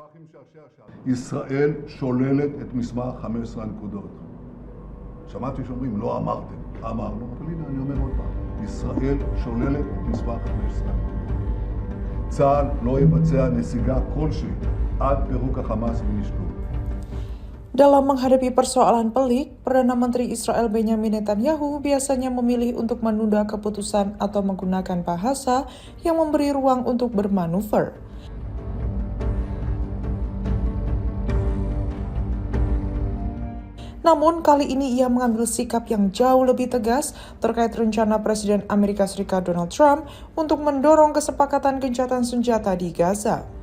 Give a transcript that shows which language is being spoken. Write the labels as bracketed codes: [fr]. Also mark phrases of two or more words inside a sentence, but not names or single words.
[he] ישראל שוללת את מסמך 15 הנקודות. שמעתי שאומרים, לא אמרתם. אמרנו, אבל הנה אני אומר עוד פעם, ישראל שוללת את מסמך 15 הנקודות. צה"ל לא יבצע נסיגה כלשהי עד פירוק החמאס ונשלול. [id] Dalam menghadapi persoalan pelik, Perdana Menteri Israel Benjamin Netanyahu biasanya memilih untuk menunda keputusan atau menggunakan bahasa yang memberi ruang untuk bermanuver. Namun kali ini ia mengambil sikap yang jauh lebih tegas terkait rencana Presiden Amerika Serikat Donald Trump untuk mendorong kesepakatan gencatan senjata di Gaza.